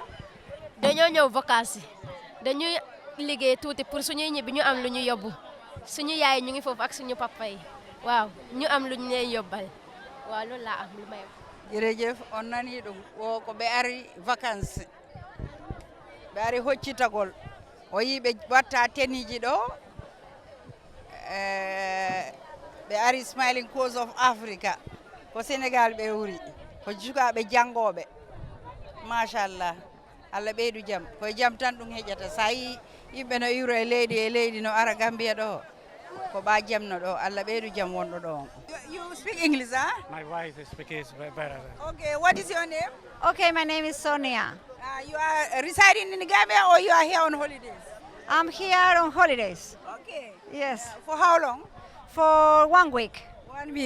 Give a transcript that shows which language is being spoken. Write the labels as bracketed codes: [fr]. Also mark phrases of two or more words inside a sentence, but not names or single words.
[wo] dañoo ñëw vacances dañuy liggéey tuuti pour suñuy ñibbi ñu am lu ñu yóbbu suñu yaay ñu ngi foofu ak suñu papa yi waaw ñu am lu ñu leen yóbbal waaw loolu laa am lu may wax. [ff] jërëjëf on nani ɗum o ko ɓe ari vacances ɓe ari hoccitagol o yi ɓe watta teniji ɗo ɓe ari [en] Smiling Coast of Africa [ff] ko Sénégal ɓe wuri ko sukaɓe janggoɓe machallah Allah ɓeydu jaam koye jaam tan ɗum heƴata sa yi yimɓe no iwro e leydi no ara Gambia ɗo ko ɓa jamno ɗo Allah ɓeydu jaam wonɗo ɗo on. [en] You speak English, huh? My wife speaks better. Okay, what is your name? Okay, my name is Sonia. You are residing in Gambia or you are here on holidays? I'm here on holidays. Okay. Yes, For how long? for 1 week. 1 week.